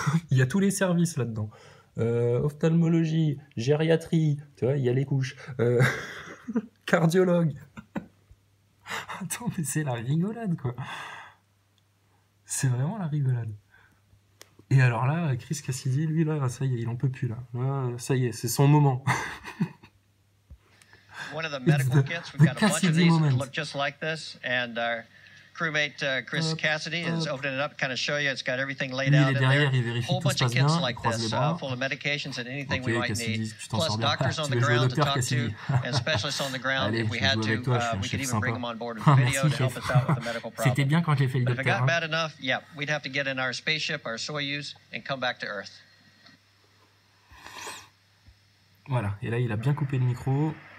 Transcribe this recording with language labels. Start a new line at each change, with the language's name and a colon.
French: Il y a tous les services là-dedans. Ophtalmologie, gériatrie, tu vois, il y a les couches. Cardiologue. Attends, mais c'est la rigolade, quoi. C'est vraiment la rigolade. Et alors là, Chris Cassidy, lui, là, ça y est, il en peut plus, là. Là, ça y est, c'est son moment.
English: One of the medical kits, we've got a bunch of these that look just like this, and our crewmate Chris Cassidy is opening it up, kind of show you. It's got everything laid out in there. Whole bunch of kits like this, full of medications and anything we might need. Plus doctors on the ground to talk to, and specialists on the ground. If we had to, we could even bring them on board with video to help us out with the medical problem.
French: C'était bien quand j'ai fait le
English: But if it got bad enough, yeah, we'd have to get in our spaceship, our Soyuz, and come back to Earth.
French: Voilà, et là, il a bien coupé le micro.